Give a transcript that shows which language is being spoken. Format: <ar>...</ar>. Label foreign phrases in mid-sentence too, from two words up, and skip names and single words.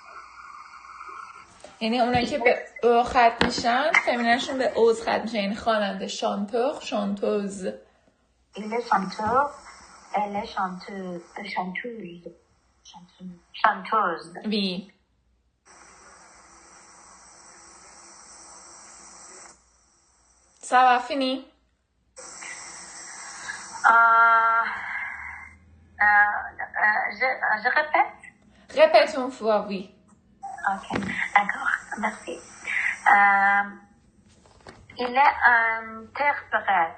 <fa>یعنی اونایی که به او ختم میشن فمیننشون به اوز ختم میشن، یعنی خواننده</fa> <fr>chanteur chanteuse. il chanteur elle chanteuse. وی. Ça va, fini? Je répète? Répète une fois, oui. Ok, d'accord, merci. Il est interprète.</fr>